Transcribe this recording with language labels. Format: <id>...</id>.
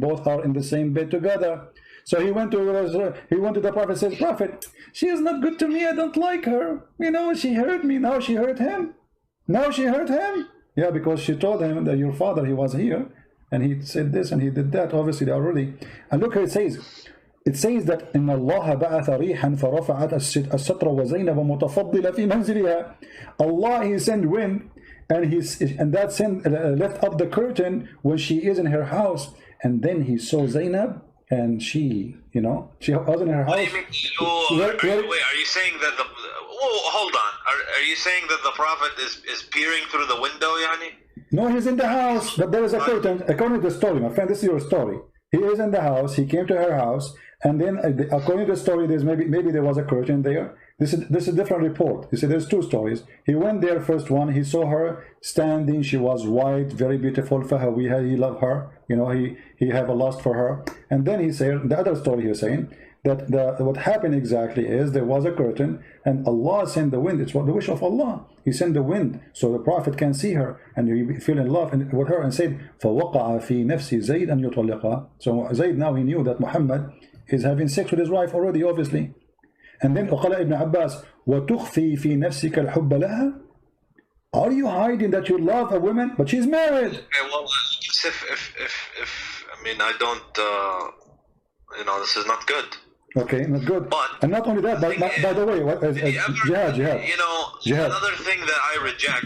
<en>Both are in the same bed together. So he went to the Prophet, says, Prophet, she is not good to me, I don't like her. You know, she hurt me, now she hurt him. Now she hurt him. Yeah, because she told him that your father, he was here, and he said this and he did that. Obviously, they already. And look how it says.</en> <ar>It says that إن الله بعث ريحا فرفعت الستر وزينب متفضلة في منزلها.</ar> <en>Allah, he sent wind, and that sent left up the curtain when she is in her house. And then he saw Zainab, and she, you know, she was in her house. What do you mean? Wait, are you saying that the? Oh, hold on. Are you saying that the Prophet is peering through the window, yani? No, he's in the house, but there is a curtain. According to the story, my friend, this is your story. He is in the house. He came to her house, and then according to the story, there's maybe there was a curtain there. This is a different report. You see, there's two stories. He went there, first one. He saw her standing. She was white, very beautiful. Fahawiha, he loved her. You know, he have a lust for her. And then he said the other story. He's saying that what happened exactly is there was a curtain, and Allah sent the wind. It's what the wish of Allah. He sent the wind so the Prophet can see her, and he fell in love with her, and said,</en> <ar>فَوَقَعَ فِي نَفْسِ زَيْدْ أَنْ يُطَلِّقَهَا.</ar> <en>So Zayd, now he knew that Muhammad is having sex with his wife already, obviously.</en> <ar>And then وقال ابن عباس وتخفي في نفسك الحب لها.</ar> <en>Are you hiding that you love a woman, but she's married? Okay, well, if I mean, I don't, you know, this is not good. Okay, not good. But and not only that, by the way, Jihad. You know, Jihad. Another thing that I reject</en>